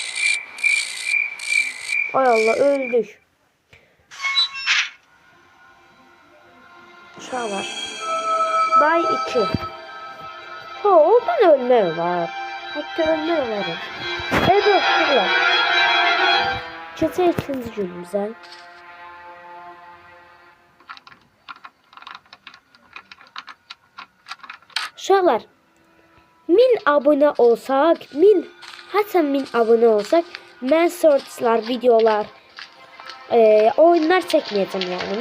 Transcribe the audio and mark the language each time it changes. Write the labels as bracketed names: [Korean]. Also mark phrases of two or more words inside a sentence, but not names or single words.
[Azerbaijani] Ay Allah öldük. Uşağı var. [Turkish] Day 2. Ha oradan ölme var. Hatta ölme var. Evet fırla. [Azerbaijani] Çete ikinci günümüzə. Uşaqlar, 1000 abone olsaq, hətta 1000 abone olsaq, mən shortslar, videolar, oyunlar çəkməyəcəm yəni.